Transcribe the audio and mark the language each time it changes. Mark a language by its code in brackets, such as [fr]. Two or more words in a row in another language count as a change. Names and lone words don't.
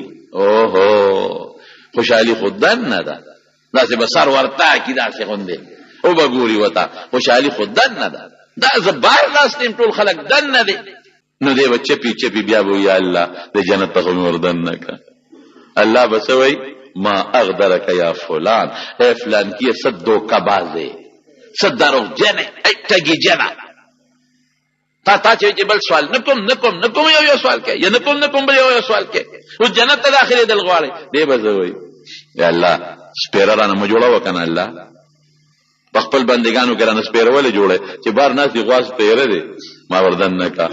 [ps] اوهو خوشحالي خو دننه ده، داسې به سر ورته کړي داسې غوندې او به ګوري ورته، خوشحالي خو دننه ده. دا زه بار ناست یم ټول خلک دننه دی، نو دی به چپی بیا به [ar] یا الله [ps] د جنت ته خو مې وردننه کړه. الله به څه وایي [ar] ما اغدرک یا فلان، [ps] ای فلان کیه څه دوکه‌بازې، څه دروغجنې، ای ټګي جنه، تا چې بل سوال نه کوم یو سوال کوي، یا نه کوم بل یو سوال کوي، اوس جنت ته داخلېدل غواړي. دی به زه وایي [ar] یا الله [ps] سپېره رانه مه جوړوه که نه، الله په خپل بندګانو کې رانه سپېره ولې جوړی چې بار ناست دي غوا سپېره دی ما وردننه که.